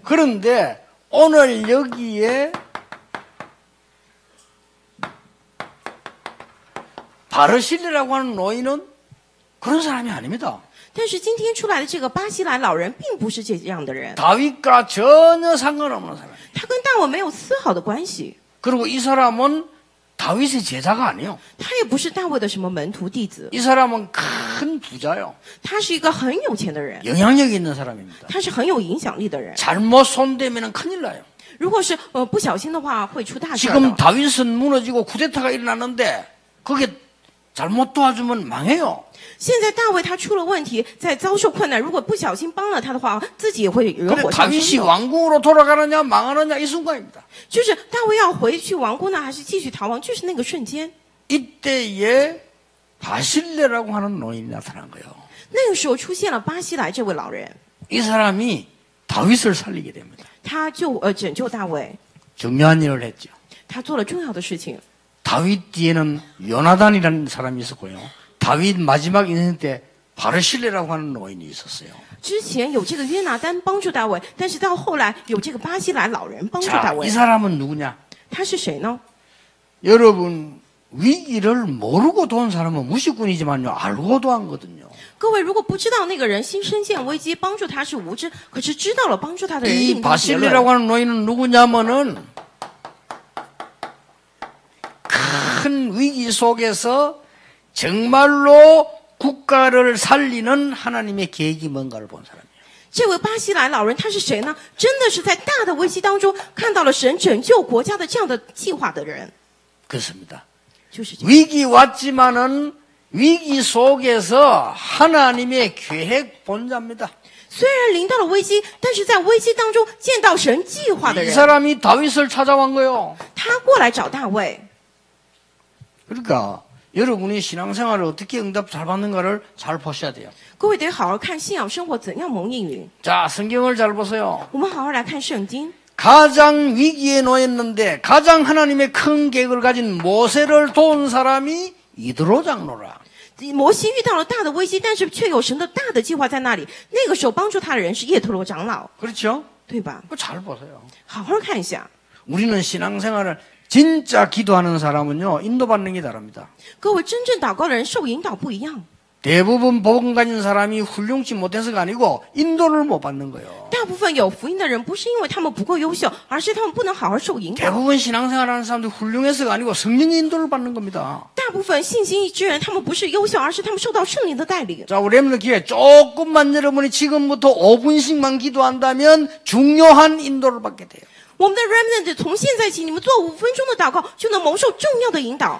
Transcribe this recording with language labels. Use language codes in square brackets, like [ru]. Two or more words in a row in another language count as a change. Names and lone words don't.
[ko] 그런데 오늘 여기에 바르실레라고 하는 노인은 그런 사람이 아닙니다. [zh] 但是今天出来的这个巴西莱老人，并不是这样的人， [ko] 다윗과 전혀 상관없는 사람. [zh] 他跟大卫没有丝毫的关系， [ko] 그리고 이 사람은 다윗의 제자가 아니에요. [zh] 他也不是大卫的什么门徒弟子， [ko] 이 사람은 큰 부자요. [zh] 他是一个很有钱的人， [ko] 영향력이 있는 사람입니다. [zh] 他是很有影响力的人。 [ko] 잘못 손대면 큰일 나요. [zh] 如果是不小心的话，会出大事 [ko] 지금 [zh] 的。 [ko] 다윗은 무너지고 쿠데타가 일어났는데 그게 잘못 도와주면 망해요. [zh] 现在大卫他出了问题，在遭受困难，如果不小心帮了他的话，自己也会惹 [ko] 근데 [zh] 火上身 [ko] 다윗이 [zh] 的。 [ko] 왕궁으로 돌아가느냐 망하느냐 이 순간입니다. [zh] 就是大卫要回去王宫呢，还是继续逃亡？就是那个瞬间。 [ko] 이때에 바실레라고 하는 노인이 나타난 거예요. [zh] 那个时候出现了巴西莱这位老人， [ko] 이 사람이 다윗을 살리게 됩니다. [zh] 他就拯救大卫， [ko] 중요한 일을 했죠. [zh] 他做了重要的事情。 [ko] 다윗 뒤에는 요나단이라는 사람이 있었고요. 다윗 마지막 인생 때 바르실레라고 하는 노인이 있었어요. [zh] 之前有这个约拿丹帮助大卫，但是到后来有这个巴西莱老人帮助大 [ko] 자, [zh] 卫 [ko] 이 。 사람은 누구냐? [zh] 他是谁呢？ [ko] 여러분 위기를 모르고 도운 사람은 무식꾼이지만요. 알고 도왔거든요. [zh] 各位如果不知道那个人新深陷危机，帮助他是无知；可是知道了帮助他的人 [ko] 이 [zh] 另当别论。 [ko] 바실레라고 하는 노인은 누구냐면은 큰 위기 속에서 정말로 국가를 살리는 하나님의 계획이 뭔가를 본 사람이에요. [zh] 这位巴西莱老人他是谁呢？真的是在大的危机当中看到了神拯救国家的这样的计划的人， [ko] 그렇습니다. [zh] 就是这样。 [ko] 위기 왔지만은 위기 속에서 하나님의 계획 본자입니다. [zh] 虽然临到了危机，但是在危机当中见到神计划的 [ko] 이 [zh] 人， [ko] 사람이 다윗을 찾아온 거예요. [zh] 他过来找大卫。 [ko] 그러니까 여러분이 신앙생활을 어떻게 응답 잘 받는가를 잘 보셔야 돼요. [zh] 各位得好好看信仰生活怎样蒙应允。 [ko] 자, 성경을 잘 보세요. [zh] 我们好好来看圣经。 [ko] 가장 위기에 놓였는데 가장 하나님의 큰 계획을 가진 모세를 도운 사람이 이드로 장로라. [zh] 摩西遇到了大的危机，但是却有神的大的计划在那里。那个时候帮助他的人是叶特罗长老， [ko] 그렇죠? [zh] 对吧？ [ko] 그거 잘 보세요. [zh] 好好看一下。 [ko] 우리는 신앙생활을 진짜 기도하는 사람은요. 인도받는 게 다릅니다. [zh] 各位真正祷告的人受引导不一样。 [ko] 대부분 복음 가진 사람이 훌륭치 못해서가 아니고 인도를 못 받는 거예요. [zh] 大部分有福音的人不是因为他们不够优秀，而是他们不能好好受引导。 [ko] 대부분 신앙생활하는 사람들 훌륭해서가 아니고 성령의 인도를 받는 겁니다. [zh] 大部分信心之人，他们不是优秀，而是他们受到圣灵的带领。 [ko] 자, 우리 렘넌트 기회 조금만 여러분이 지금부터 5분씩만 기도한다면 중요한 인도를 받게 돼요. [zh] 我们的 remnant 从现在起，你们做5分钟的祷告，就能蒙受重要的引导。